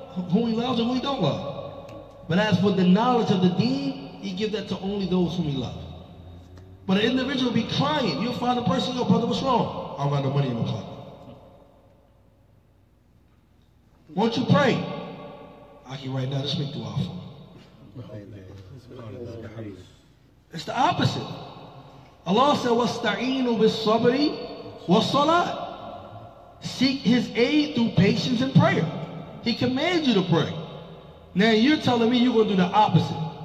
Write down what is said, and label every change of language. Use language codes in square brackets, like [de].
[en] Whom He loves and whom He don't love. But as for the knowledge of the deen, He give that to only those whom He loves. But an individual will be crying. You'll find a person, yo, brother, what's wrong? I don't got no money in my pocket. Won't you pray? I can right now, just make dua for me. It's the opposite. Allah said, [ar] وَاسْتَعِينُوا بِالصَّبْرِ وَالصَّلَاةِ. [en] Seek His aid through patience and prayer. He commands you to pray. Now you're telling me you're going to do the opposite.